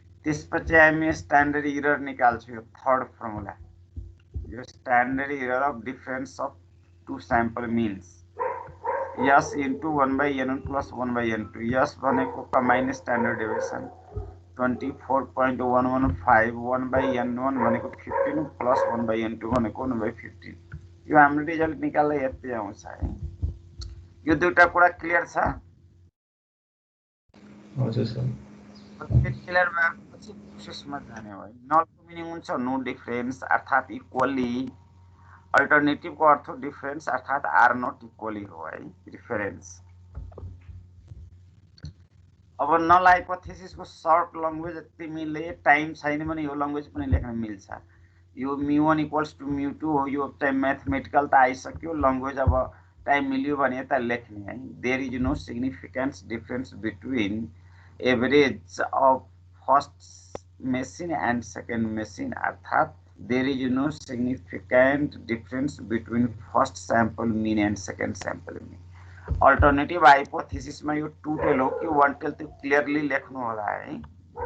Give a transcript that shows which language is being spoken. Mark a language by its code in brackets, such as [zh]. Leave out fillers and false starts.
[ne] त्यसपछि हामी standard error निकाल्छु, यो थर्ड फर्मुला, यो standard error of difference of to sample means S into 1 by N1 plus 1 by N2। S भनेको combined standard deviation 24.115, 1 by N1 भनेको 15 plus 1 by N2 भनेको 1 by 15। यो हाम्रो रिजल्ट निकाल्दा यति आउँछ है। यो दुईटा कुरा क्लियर छ? हजुर सर। क्लियर भएपछि प्रोसेसमा जाने हो। नलको मिनिङ हुन्छ नो डिफरेन्स, अर्थात् इक्वली। अल्टरनेटिभ को अर्थ डिफरेन्स अर्थात् आर नट इक्वली हो है, रिफरेन्स। अब नल हाइपोथेसिसको सर्ट लङ्ग्वेज तिमीले टाइम छैन भने यो लङ्ग्वेज पनि लेख्न मिल्छ। यो μ1 इक्वल्स टु μ2 हो, यो चाहिँ म्याथमेटिकल त आइसक्यो, लङ्ग्वेज अब टाइम मिल्यो भने यता लेख्ने है। [en] There is no significance difference between average of first machine and second machine, अर्थात् there is no significant difference between first sample mean and second sample mean। [ne] Alternative हाइपोथेसिसमा यो 2 टेल हो कि 1 टेल त्यो क्लियरली लेख्नु होला है।